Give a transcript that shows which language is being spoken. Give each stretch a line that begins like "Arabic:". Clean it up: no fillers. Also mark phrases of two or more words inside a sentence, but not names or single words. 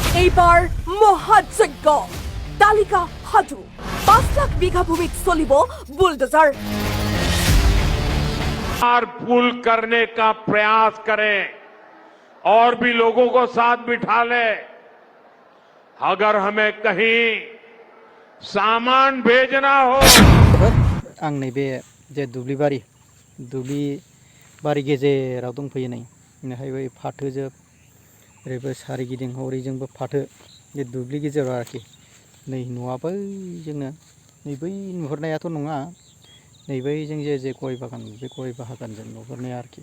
Assamese: এইবাৰ মহাযজ্ঞ তালিকা সাজু 5 লাখ বিঘা ভূমিত চলিব বুলডোজাৰ।
Hindi: पुल करने का प्रयास करें और भी लोगों को साथ बिठा ले। अगर हमें कहीं सामान भेजना हो
Bodo: आं नैबे जे दुब्लिबारि गेजेराव दंफैयो नै बेहायबो फाथो जोब ओरैबो सारिगिदिं हरैजोंबो फाथो बे दुब्लि गेजेराव आरोखि नै न'आ बैजोंनो नै बै नुहुरनायाथ' नङा नै बैजों जे गय बागान बे गय बागानजों नुहुरनाया आरोखि।